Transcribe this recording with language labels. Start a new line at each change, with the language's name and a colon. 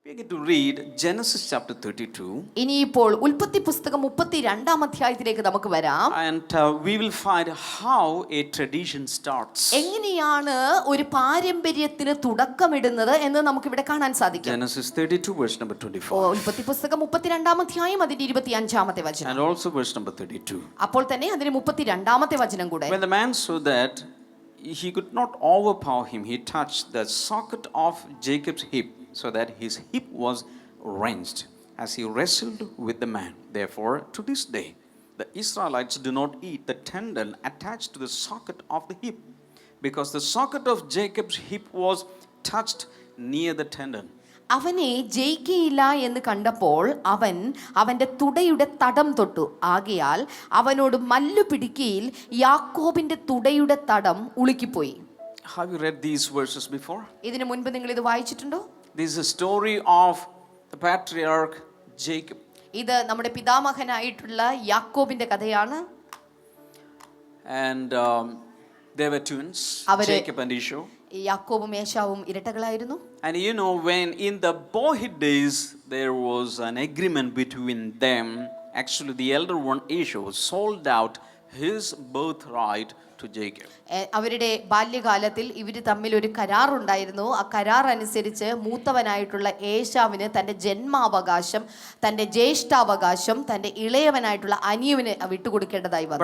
English: To read Genesis chapter 32.
Malayalam: ഇനിയിപ്പോൾ ഉൽപ്പത്തി പുസ്തകം 32-ാം അധ്യായത്തിലേക്ക് നമുക്ക് വരാം.
English: And we will find how a tradition starts.
Malayalam: എങ്ങനെയാണ് ഒരു പാരമ്പര്യത്തിന് തുടക്കമിടുന്നത് എന്ന് നമുക്ക് ഇവിടെ കാണാൻ സാധിക്കും.
English: Genesis 32 verse number 24.
Malayalam: ഉൽപ്പത്തി പുസ്തകം 32-ാം അധ്യായം അതിന്റെ 25-ാമത്തെ വചനം.
English: And also verse number 32.
Malayalam: അപ്പോൾ തന്നെ അതിന്റെ 32-ാമത്തെ വചനം കൂടെ.
English: When the man saw that he could not overpower him, he touched the socket of Jacob's hip, so that his hip was wrenched as he wrestled with the man. Therefore, to this day, the Israelites do not eat the tendon attached to the socket of the hip, because the socket of Jacob's hip was touched near the tendon.
Malayalam: അവനെ ജയിക്കയില്ല എന്ന് കണ്ടപ്പോൾ അവൻ അവന്റെ തുടയുടെ തടം തൊട്ടു. ആകയാൽ അവനോട് മല്ലു പിടിക്കയിൽ യാക്കോബിന്റെ തുടയുടെ തടം ഉളുക്കിപ്പോയി.
English: Have you read these verses before?
Malayalam: ഇതിനു മുൻപ് നിങ്ങൾ ഇത് വായിച്ചിട്ടുണ്ടോ?
English: This is a story of the patriarch Jacob.
Malayalam: ഇത് നമ്മുടെ പിതാമഹനായിട്ടുള്ള യാക്കോബിന്റെ കഥയാണ്.
English: And they were twins, Jacob and Esau.
Malayalam: യാക്കോബും ഏശാവും ഇരട്ടകളായിരുന്നു.
English: And you know, when in the boyhood days there was an agreement between them, actually the elder one, Esau, sold out his birthright to Jacob.
Malayalam: അവരുടെ ബാല്യകാലത്തിൽ ഇവർ തമ്മിൽ ഒരു കരാറുണ്ടായിരുന്നു. ആ കരാർ അനുസരിച്ച് മൂത്തവനായിട്ടുള്ള ഏശാവിന് തൻ്റെ ജന്മാവകാശം, തൻ്റെ ജ്യേഷ്ഠാവകാശം തൻ്റെ ഇളയവനായിട്ടുള്ള അനിയവന് വിട്ടുകൊടുക്കേണ്ടതായി വന്നു.